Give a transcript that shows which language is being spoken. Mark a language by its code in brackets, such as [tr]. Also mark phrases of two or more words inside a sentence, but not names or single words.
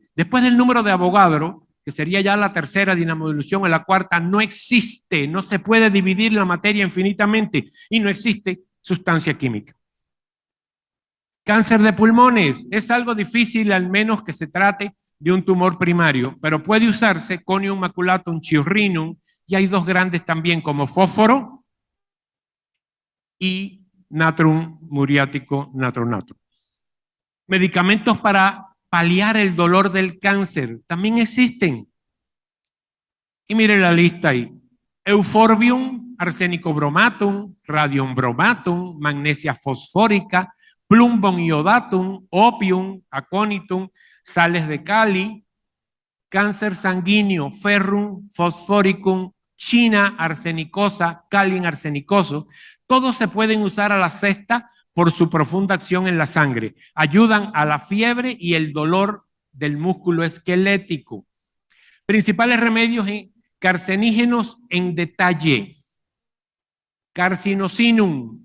[es] Después del número de Avogadro, que sería ya la tercera dinamodilución, en la cuarta no existe, no se puede dividir la materia infinitamente y no existe sustancia química. Cáncer de pulmones es algo difícil, al menos que se trate de un tumor primario, pero puede usarse Conium maculatum, Chiorrinum, y hay dos grandes también como fósforo y natrum muriático natronato. Medicamentos para paliar el dolor del cáncer también existen. Y mire la lista ahí. Euphorbium, arsénico bromatum, radium bromatum, magnesia fosfórica, plumbum iodatum, opium, aconitum, sales de Cali, cáncer sanguíneo, ferrum fosforicum, china arsenicosa, calin arsenicoso. Todos se pueden usar a la sexta por su profunda acción en la sangre. Ayudan a la fiebre y el dolor del músculo esquelético. Principales remedios carcinígenos en detalle. Carcinosinum.